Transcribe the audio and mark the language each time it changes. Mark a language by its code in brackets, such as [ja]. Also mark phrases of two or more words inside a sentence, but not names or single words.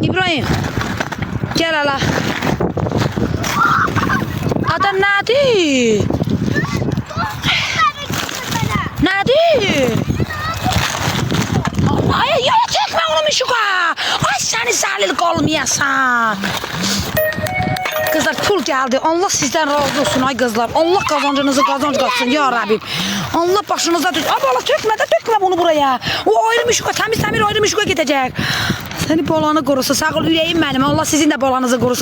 [tr] İbrahim. Gel hala. [az] Adam nədir? Nədir? Ay, ya çəkmə onu Mişuqa. Ay, səni zəlil olmayasan. [tr] Kızlar pul geldi. Allah sizden razı olsun ay kızlar. Allah kazancınızı kazanç katsın ya Rabbim. Allah başınıza tut. Abi Allah dökme bunu buraya. O ayrı Mişuqa, temiz ayrı Mişuqa gidecek. Seni bolanı korusun. Sağ ol yüreğim benim. Allah sizin de bolanızı korusun.